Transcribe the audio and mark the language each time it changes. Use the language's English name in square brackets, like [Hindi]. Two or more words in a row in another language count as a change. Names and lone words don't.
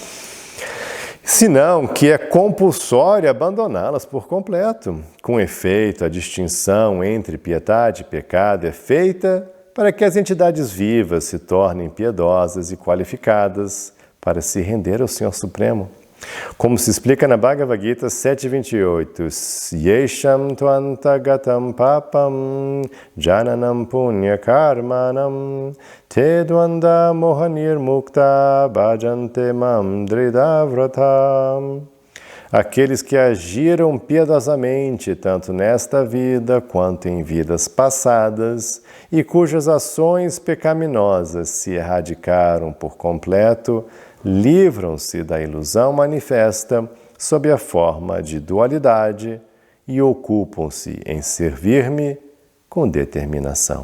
[Portuguese] Senão que é compulsório abandoná-las por completo. Com efeito, a distinção entre piedade e pecado é feita para que as entidades vivas se tornem piedosas e qualificadas para se render ao Senhor Supremo. Como se explica na Bhagavad Gita 7.28, [Sanskrit] येषां त्वन्तगतं पापं जनानां पुण्य कर्मणाम् ते द्वन्द्व मोहनिर् मुक्ता भजन्ते मां दृढव्रतम्. [Portuguese] Aqueles que agiram piedosamente, tanto nesta vida quanto em vidas passadas, e cujas ações pecaminosas se erradicaram por completo, livram-se da ilusão manifesta sob a forma de dualidade e ocupam-se em servir-me com determinação.